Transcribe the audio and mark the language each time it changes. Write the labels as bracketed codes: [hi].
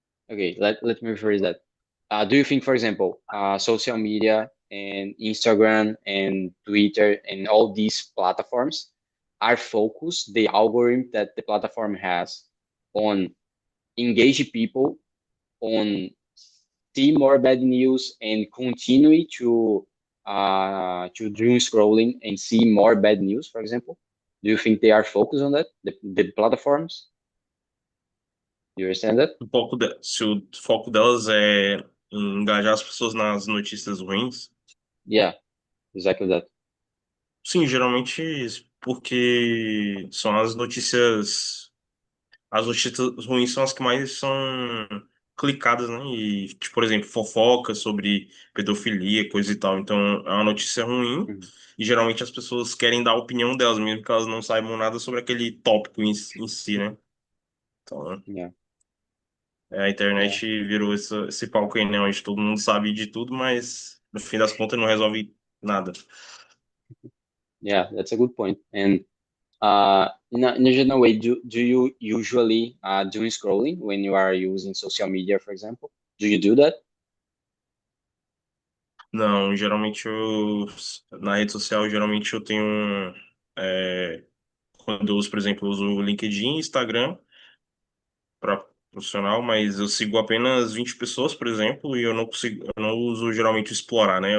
[en] Okay, let me rephrase that. Do you think, for example, social media and Instagram and Twitter and all these platforms are focused, the algorithm that the platform has on engage people, on see more bad news and continue to doom scrolling and see more bad news, for example? Do you think they are focused on that, the platforms? Do you understand that? [pt] Se o foco delas é em engajar as pessoas nas notícias ruins, [en] Yeah, exactly that. [pt] sim, geralmente porque são as notícias. As notícias ruins são as que mais são clicadas, né? E, tipo, por exemplo, fofoca sobre pedofilia, coisa e tal. Então, é uma notícia ruim Mhm. e geralmente as pessoas querem dar a opinião delas, mesmo que elas não saibam nada sobre aquele tópico em si, né? Então, Yeah, a yeah. internet virou esse palco aí, né? Onde todo mundo sabe de tudo, mas no fim das contas não resolve nada. [en] Yeah, that's a good point. And in a general way, do you usually doing scrolling when you are using social media, for example? Do you do that? [pt] Não, geralmente na rede social, geralmente eu tenho. é, Quando eu uso, por exemplo, eu uso o LinkedIn e Instagram para profissional, mas eu sigo apenas 20 pessoas, por exemplo, e eu não uso geralmente o explorar, né?